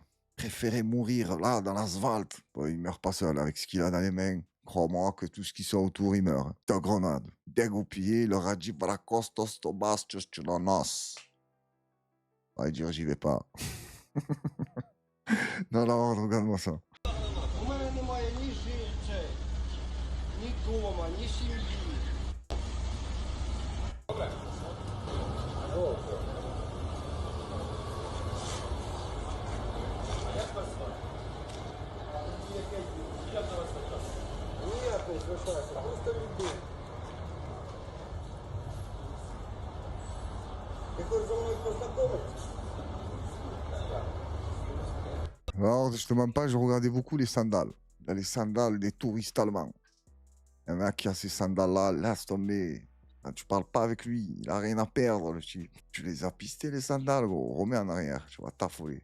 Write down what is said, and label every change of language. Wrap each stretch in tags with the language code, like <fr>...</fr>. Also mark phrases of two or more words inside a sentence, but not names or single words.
<fr>Préférait mourir là, dans l'asphalte. Bon, il meurt pas seul avec ce qu'il a dans les mains. Crois-moi que tout ce qui sont autour, il meurt. De grenade. Dégoupillé, il leur a dit voilà, Kostos, Tobas, Tchustulanos. On va dire j'y vais pas. Non, non, regarde-moi ça.</fr> <uk>У мене немає ні жильця, ні дома, ні сім'ї. Ніяк не звертайся, просто йди. Ти хочеш зі мною познайомитися?</uk> <fr>Alors, je te mens pas, je regardais beaucoup les sandales. Là, les sandales des touristes allemands. Il y en a qui a ces sandales-là, laisse tomber. Quand tu parles pas avec lui, il a rien à perdre, le type. Tu les as pistés, les sandales, gros. Remets en arrière, tu vas t'affoler.</fr>